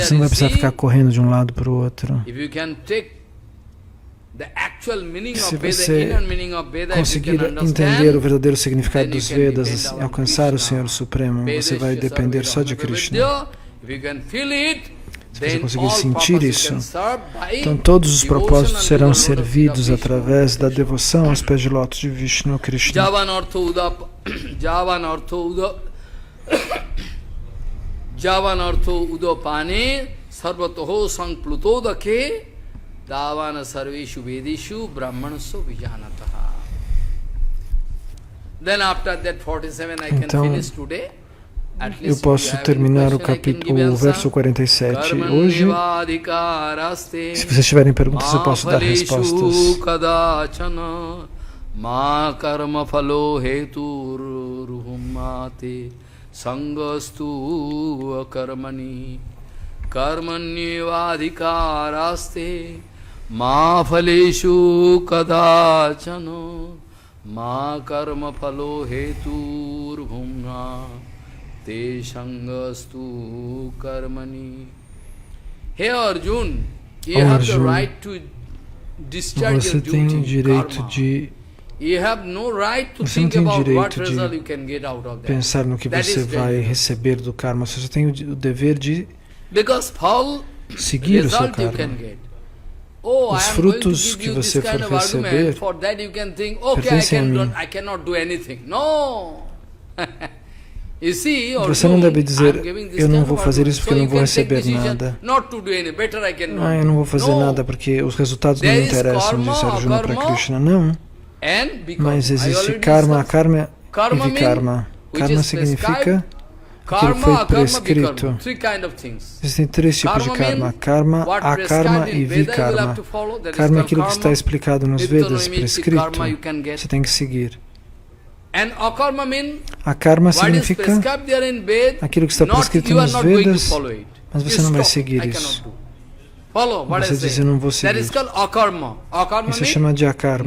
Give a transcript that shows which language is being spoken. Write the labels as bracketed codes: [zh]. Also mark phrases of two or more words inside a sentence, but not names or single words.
[pt] Você não vai precisar ficar correndo de um lado para o outro. Se você conseguir entender o verdadeiro significado dos Vedas e alcançar o Senhor Supremo, você vai depender só de Krishna. Se você conseguir sentir isso, então todos os propósitos serão servidos através da devoção aos pés de lótus de Vishnu Krishna. [sa] Javanartho udopane sarvatoho sankplutodake Davana sarveshu vedeshu brahmanasya vijanataha. [pt] Então, eu posso terminar o verso 47 hoje. Se vocês tiverem perguntas, eu posso dar respostas. [sa] Ma karma phalo heturuhumate sangastu akarmani karmanyevadhikaraste ma phaleshu kadachana ma karma phalo heturuhumate sangastu karmani. [en] Hey Arjun, you have the right to discharge your duty. [pt] Você tem direito de Você não tem direito de pensar no que você vai receber do karma. Você só tem o dever de seguir o seu karma. Os frutos que você for receber pertencem a mim. Você não deve dizer, eu não vou fazer isso porque eu não vou receber nada. Eu não vou fazer nada porque os resultados não me interessam, disse Arjuna para Krishna. Não. Mas existe karma, karma e vikarma. Karma significa aquilo que foi prescrito. Existem três tipos de karma: karma, akarma e vikarma. Karma é aquilo que está explicado nos Vedas, prescrito. Você tem que seguir. Akarma significa aquilo que está prescrito nos Vedas, mas você não vai seguir isso. Você diz, eu não vou seguir. Isso se chama de akarma.